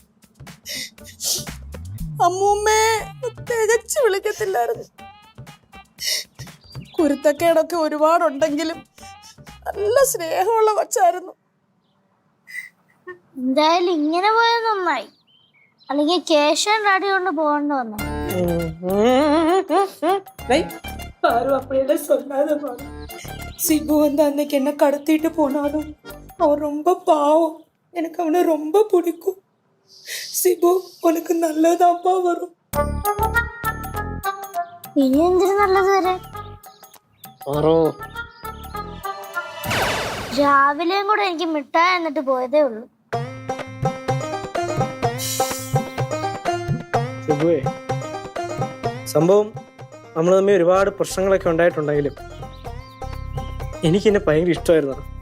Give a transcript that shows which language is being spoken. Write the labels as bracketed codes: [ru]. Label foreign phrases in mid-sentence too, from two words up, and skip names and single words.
[ml] അമ്മൂമ്മേ തികച്ചു വിളിക്കത്തില്ലായിരുന്നു. കുരുത്തക്കേടൊക്കെ ഒരുപാടുണ്ടെങ്കിലും നല്ല സ്നേഹമുള്ള കൊച്ചായിരുന്നു. എന്തായാലും ഇങ്ങനെ പോയത് നന്നായി, അല്ലെങ്കിൽ കേശവൻ ഡാഡി കൊണ്ട് പോകേണ്ടി വന്നു. [ta] யாரும் அப்படியெல்லாம் சொல்லாதம்மா. சிபு வந்து அன்னைக்கு என்ன கடத்திட்டு போனாலும் அவன் ரொம்ப பாவம். எனக்கு அவனை ரொம்ப பிடிக்கும். சிபு, உனக்கு நல்லதாப்பா வரும். [ml] ഇനി എന്തിനു നല്ലത് വരെ? രാവിലെയും കൂടെ എനിക്ക് മിഠായി എന്നിട്ട് പോയതേ ഉള്ളൂ. സംഭവം നമ്മൾ തമ്മിൽ ഒരുപാട് പ്രശ്നങ്ങളൊക്കെ ഉണ്ടായിട്ടുണ്ടെങ്കിലും എനിക്കെന്നെ ഭയങ്കര ഇഷ്ടമായിരുന്നു.